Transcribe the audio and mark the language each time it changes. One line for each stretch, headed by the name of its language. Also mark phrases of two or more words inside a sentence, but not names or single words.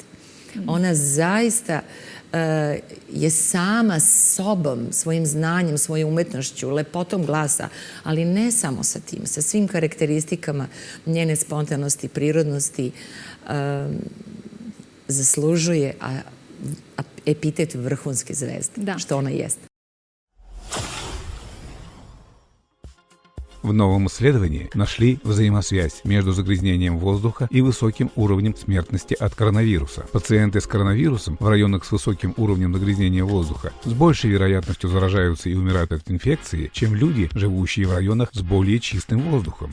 Serbian: Ona zaista je sama sobom, svojim znanjem, svojom umetnošću, lepotom glasa, ali ne samo sa tim, sa svim karakteristikama njene spontanosti, prirodnosti, zaslužuje epitet vrhunske zvezde, što ona jeste.
Russian: В новом исследовании нашли взаимосвязь между загрязнением воздуха и высоким уровнем смертности от коронавируса. Пациенты с коронавирусом в районах с высоким уровнем загрязнения воздуха с большей вероятностью заражаются и умирают от инфекции, чем люди, живущие в районах с более чистым воздухом.